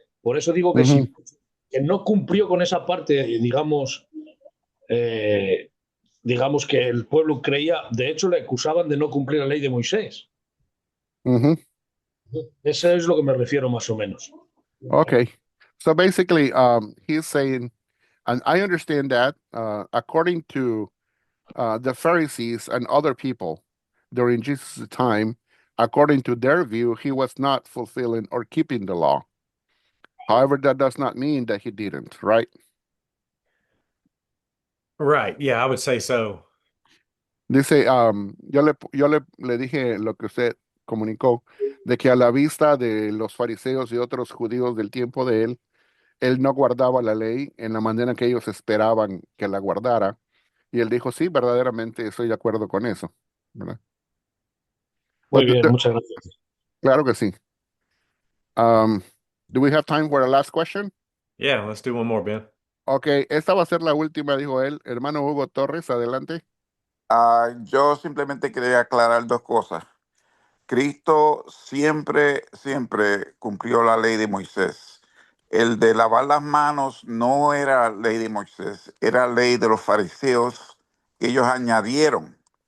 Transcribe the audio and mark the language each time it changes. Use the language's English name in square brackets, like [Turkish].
[Spanish] Por eso digo que ujú. si que no cumplió con esa parte, eh, digamos que el pueblo creía, de hecho le acusaban de no cumplir la ley de Moisés. Ujú. Eso es lo que me refiero más o menos. [English] Okay. So basically, he's saying, and I understand that, according to the Pharisees and other people during Jesus' time, according to their view, he was not fulfilling or keeping the law. However, that does not mean that he didn't, right? Right. Yeah, I would say so. [Spanish] Dice, le dije lo que usted comunicó, de que a la vista de los fariseos y otros judíos del tiempo de él no guardaba la ley en la manera que ellos esperaban que la guardara. Y él dijo, sí, verdaderamente estoy de acuerdo con eso, ¿verdad? Muy [English] But [Spanish] bien, muchas gracias. claro que sí. [English] Um, do we have time for a last question? Yeah, let's do one more, Ben. [Spanish] Ok, esta va a ser la última, dijo él. Hermano Hugo Torres, adelante. Yo simplemente quería aclarar dos cosas. Cristo siempre, siempre cumplió la ley de Moisés. El de lavar las manos no era ley de Moisés, era ley de los fariseos que ellos añadieron.